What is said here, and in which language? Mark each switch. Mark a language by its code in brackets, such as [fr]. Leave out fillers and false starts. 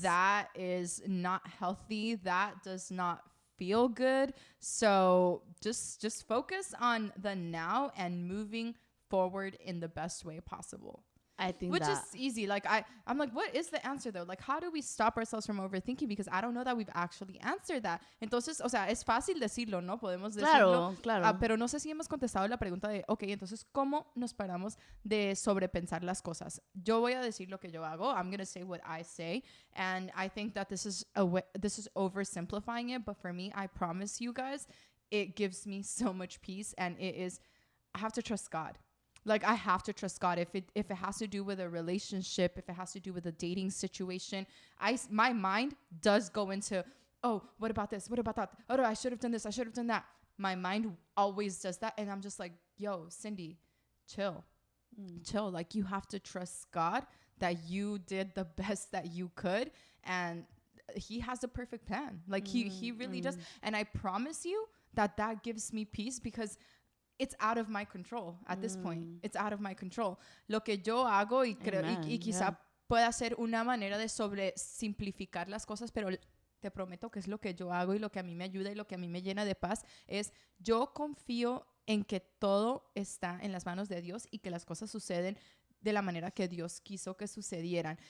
[en] That is not healthy. That does not feel good. So just focus on the now and moving forward in the best way possible. I think which is easy. Like I'm like, what is the answer though? Like, how do we stop ourselves from overthinking? Because I don't know that we've actually answered that. [es] Entonces, o sea, es fácil decirlo, ¿no? Podemos decirlo. Claro. Pero no sé si hemos contestado la pregunta de, okay, entonces, ¿cómo nos paramos de sobrepensar las cosas? Yo voy a decir lo que yo hago. [en] I'm going to say what I say. And I think that this is oversimplifying it. But for me, I promise you guys, it gives me so much peace. And it is, I have to trust God. Like, I have to trust God. If it has to do with a relationship, if it has to do with a dating situation, my mind does go into, oh, what about this? What about that? Oh, I should have done this. I should have done that. My mind always does that. And I'm just like, yo, Cindy, chill. Chill. Like, you have to trust God that you did the best that you could. And he has a perfect plan. Like, he really does. And I promise you that gives me peace, because it's out of my control at this point. It's out of my control. [es] Lo que yo hago y creo y quizá pueda ser una manera de sobresimplificar las cosas, pero te prometo que es lo que yo hago y lo que a mí me ayuda y lo que a mí me llena de paz, es yo confío en que todo está en las manos de Dios y que las cosas suceden de la manera que Dios quiso que sucedieran.